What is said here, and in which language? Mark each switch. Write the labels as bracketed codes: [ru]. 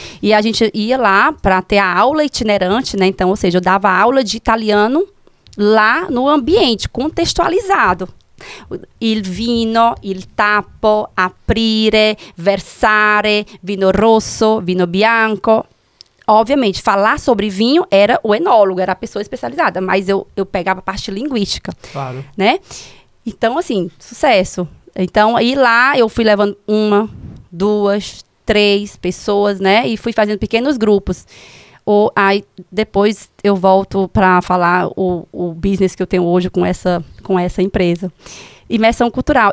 [pt] E a gente ia lá para ter a aula itinerante, né? Então, ou seja, eu dava aula de italiano lá no ambiente, contextualizado. [it] Il vino, il tappo, aprire, versare, vino rosso, vino bianco... [pt] Obviamente, falar sobre vinho era o enólogo, era a pessoa especializada, mas eu pegava a parte linguística, claro, né? Então, assim, sucesso. Então, aí lá eu fui levando 1, 2, 3 pessoas, né? E fui fazendo pequenos grupos. Aí, depois eu volto para falar o business que eu tenho hoje com essa empresa. Imersão cultural.